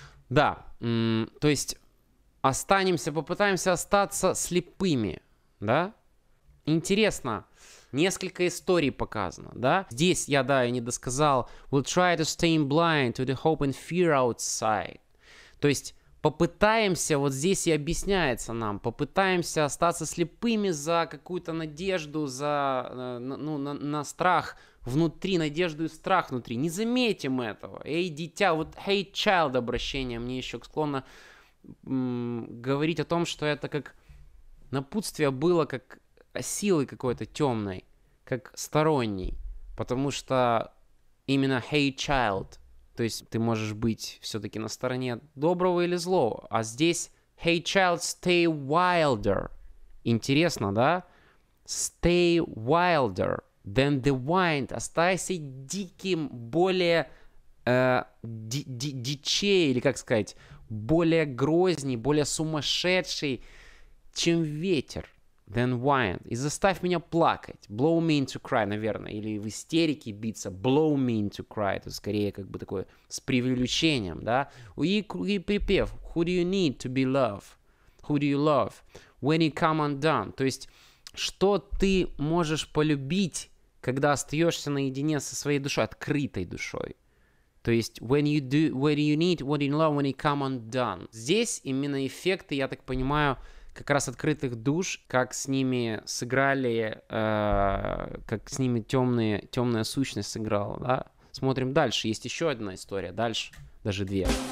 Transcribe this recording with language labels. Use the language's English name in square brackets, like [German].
[Russian] Да, то есть... попытаемся остаться слепыми, да? Интересно, несколько историй показано, да? Здесь я не досказал. [English] We'll try to stay blind to the hope and fear outside. [Russian] То есть попытаемся, вот здесь и объясняется нам, попытаемся остаться слепыми за какую-то надежду, за, ну, на страх внутри надежду и страх внутри. Не заметим этого. Эй, дитя, вот [English] hey child [Russian] обращение мне еще склонно говорить о том, что это как напутствие было, как силы какой-то темной, как сторонней. Потому что именно [English] hey child, [Russian] то есть ты можешь быть все-таки на стороне доброго или злого. А здесь [English] hey child, stay wilder. [Russian] Интересно, да? [English] Stay wilder than the wind. [Russian] Оставайся диким, более дичей, или как сказать, более грозней, более сумасшедший, чем ветер. [English] Then wind. [Russian] И заставь меня плакать. [English] Blow me into cry, [Russian] наверное. Или в истерике биться. [English] Blow me into cry. [Russian] Это скорее как бы такое с преувеличением, да? И припев. [English] Who do you need to be loved? Who do you love? When you come undone. [Russian] То есть, что ты можешь полюбить, когда остаешься наедине со своей душой, открытой душой. То есть, [English] when you need, what you love, when you come undone. [Russian] Здесь именно эффекты, я так понимаю, как раз открытых душ, как с ними сыграли, как с ними темная сущность сыграла, да? Смотрим дальше. Есть еще одна история. Дальше. Даже две.